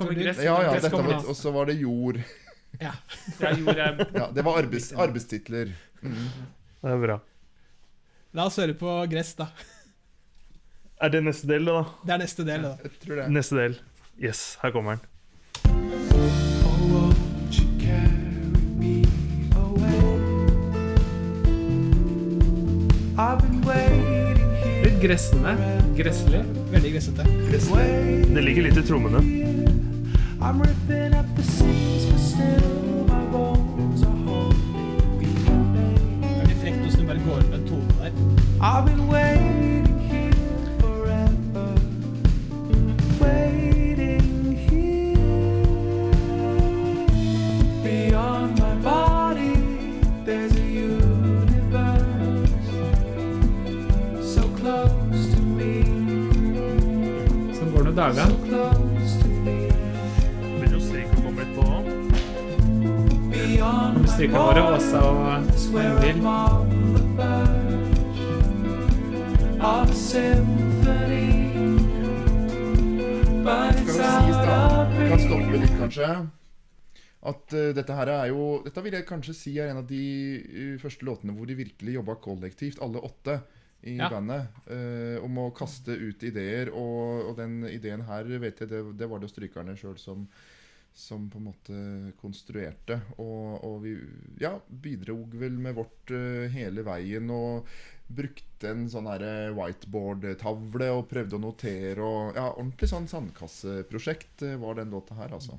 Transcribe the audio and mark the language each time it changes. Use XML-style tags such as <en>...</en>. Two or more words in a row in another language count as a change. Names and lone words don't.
<no>kommer gress. Ja, Gress dette kommer var, nå. og så var det jord. Ja. Ja, jord er... Ja, det var arbeidstitler. Det er bra. La oss høre på gress, da. Er det neste del, da? Det er neste del, da. Jeg tror det. Neste del. Yes, her kommer den.</no> <en>Oh, won't you carry me away? I've been waiting here.</en> <no>Litt gressende. Gresselig. Veldig gressete. Det ligger litt i trommene.</no> <en>I'm ripping up the seams, but still my bones are holding me babe.</en> <no>Det er litt frekt hvordan du bare går med en tone der.</no> <en>I've been waiting here forever, waiting here. Beyond my body, there's a universe so close to me,</en> <no>Sånn går det dagen.</no> <en>so close to me.</en> <no>Begynner å stryke og komme litt på.</no> <en>Beyond my</en> <no>Stryker våre Åsa og</no> <en>borders where</en> <no>Ingvild.</no> <en>I'm on the verge of a symphony, but</en> <no>Skal</no> <en>it's</en> <no>det sies</no> <en>out</en> <no>da,</no> <en>of</en> <no>kan</no> <en>reach.</en> <no>stoppe litt kanskje, at dette her er jo, dette vil jeg kanskje si er en av de første låtene hvor de virkelig jobbet kollektivt, alle 8 i Ja. bandet, om å kaste ut ideer, og den ideen her, vet jeg, det var det strykerne selv som på en måte konstruerte, og vi bidrog vel med vårt hele veien, og brukte en sånn her whiteboard-tavle og prøvde å notere, og ordentlig sånn sandkasseprosjekt var den låta her, altså.</no>